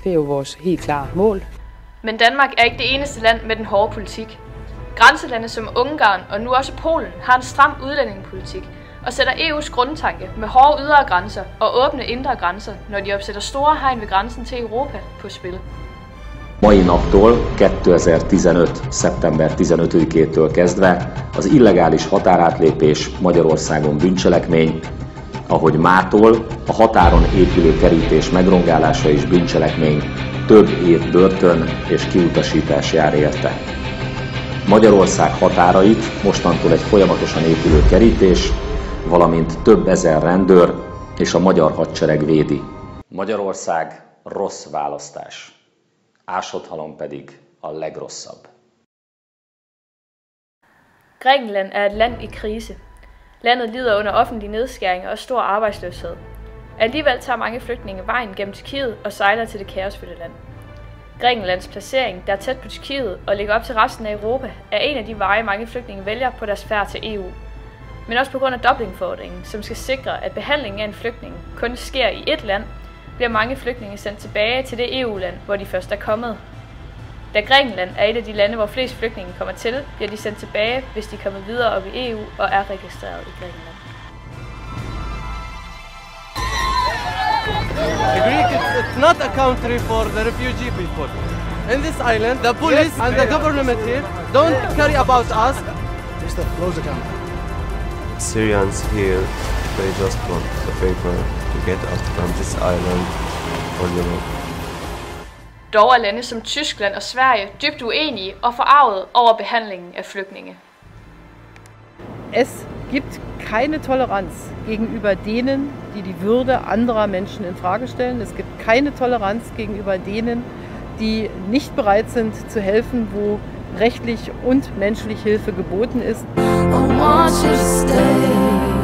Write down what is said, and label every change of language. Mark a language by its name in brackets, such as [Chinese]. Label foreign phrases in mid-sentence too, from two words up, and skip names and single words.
[Danish] Det er jo vores helt klare mål. Men Danmark er ikke det eneste land med den hårde politik. Grænselande som Ungarn og nu også Polen har en stram udlændingepolitik og sætter EU's grundtanke med hårde ydre grænser og åbne indre grænser, når de opsætter store hegn ved grænsen til Europa på spil. [Hungarian] Mai naptól 2015. szeptember 15-től kezdve az illegális határátlépés Magyarországon bűncselekmény, ahogy mától a határon épülő kerítés megrongálása is bűncselekmény, több év börtön és kiutasítás jár érte. Magyarország határait mostantól egy folyamatosan épülő kerítés, valamint több ezer rendőr és a magyar hadsereg védi. Magyarország rossz választás. Ásodhalom pedig a legrosszabb. [Danish] Grækenland er et land i krise. Landet lider under offentlige nedskæringer og stor arbejdsløshed. Alligevel tager mange flygtninge vejen gennem Tyrkiet og sejler til det kaosfyldte land. Grækenlands placering, der er tæt på Tyrkiet og ligger op til resten af Europa, er en af de veje, mange flygtninge vælger på deres færd til EU. Men også på grund af Dublin-forordningen, som skal sikre, at behandlingen af en flygtning kun sker i ét land, bliver mange flygtninge sendt tilbage til det EU-land, hvor de først er kommet. Da Grækenland er et af de lande, hvor flest flygtninge kommer til, bliver de sendt tilbage, hvis de kommer videre op i EU og er registreret i Grækenland. [English] Greek is not a country for the refugee people. In this island, the police and the government here don't care about us. Mister, close the camera. Syrians here, they just want the paper to get out from this island for Europe. [Danish] Dog er lande som Tyskland og Sverige dybt uenige og forarvet over behandlingen af flygtninge. [German] Es gibt keine Toleranz gegenüber denen, die die Würde anderer Menschen in Frage stellen. Es gibt keine Toleranz gegenüber denen, die nicht bereit sind zu helfen, wo rechtlich und menschlich Hilfe geboten ist. [English] I want you to stay.